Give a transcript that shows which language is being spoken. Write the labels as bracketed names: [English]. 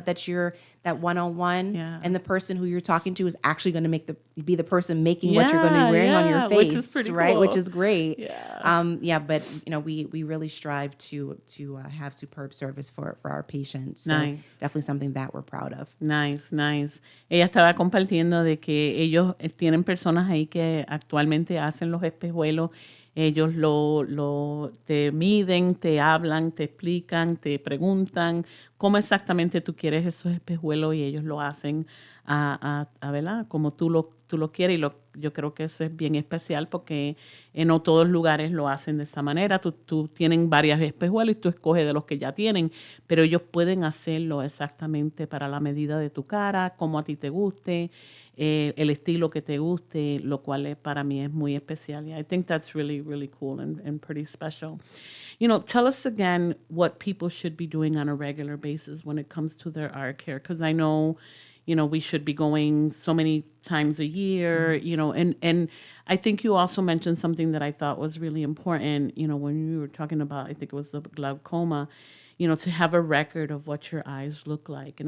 [English] That you're that one-on-one, Yeah. and the person who you're talking to is actually going to be the person making what you're going to be wearing on your face, which is pretty right? cool. Which is great. Yeah. But you know, we really strive to have superb service for our patients. So Nice. definitely something that we're proud of. Nice. [Spanish] Ella estaba compartiendo de que ellos tienen personas ahí que actualmente hacen los espejuelos. Ellos te miden, te hablan, te explican, te preguntan cómo exactamente tú quieres esos espejuelos y ellos lo hacen ¿verdad? Como tú lo quieres, y yo creo que eso es bien especial porque no todos los lugares lo hacen de esa manera. Tú tienen varios espejuelos y tú escoges de los que ya tienen, pero ellos pueden hacerlo exactamente para la medida de tu cara, como a ti te guste, el estilo que te guste, lo cual para mí es muy especial. [English] Yeah, I think that's really, really cool and pretty special. You know, tell us again what people should be doing on a regular basis when it comes to their eye care, because I know, you know, we should be going so many times a year, you know, and I think you also mentioned something that I thought was really important, you know, when you were talking about, I think it was the glaucoma, you know, to have a record of what your eyes look like.